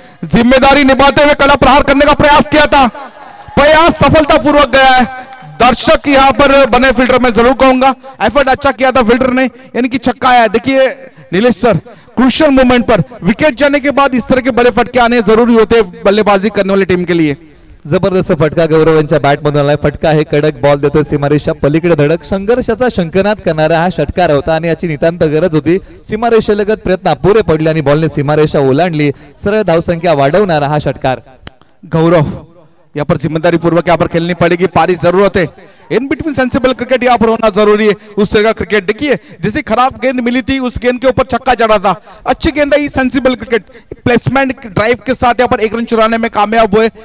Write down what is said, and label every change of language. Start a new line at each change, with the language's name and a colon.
Hindi: जिम्मेदारी निभाते हुए कड़ा प्रहार करने का प्रयास किया था, प्रयास सफलतापूर्वक गया है। दर्शक यहां पर बने फील्डर में जरूर कहूंगा, एफर्ट अच्छा किया था फील्डर ने, यानी कि छक्का आया। देखिए नीलेश सर, क्रूशियल मोमेंट पर विकेट जाने के बाद इस तरह के बड़े फटके आने जरूरी होते हैं बल्लेबाजी करने वाली टीम के लिए।
Marathi: जबरदस्त फटका गौरव यांच्या बॅट मधून आलाय। फटका आहे, कडक बॉल देतोय सीमारेषा पलीकडे धडक, संघर्षाचा शंखनाद करणारा हा षटकार होता आणि याची नितांत गरज होती। सीमारेषेलगत प्रयत्न अपुरे पडले आणि बॉलने सीमारेषा ओलांडली, सरळ धावसंख्या वाढवणारा हा षटकार।
Hindi: गौरव यहाँ पर जिम्मेदारी पूर्वक यहाँ पर खेलनी पड़ेगी, पारी जरूरत है।
English: in between
Hindi: सेंसिबल क्रिकेट यहाँ पर होना जरूरी है। उस तरह का क्रिकेट देखिए, जैसे खराब गेंद मिली थी उस गेंद के ऊपर छक्का चढ़ा था, अच्छी गेंद है। सेंसिबल क्रिकेट प्लेसमेंट ड्राइव के साथ यहाँ पर 1 रन चुराने में कामयाब हुए।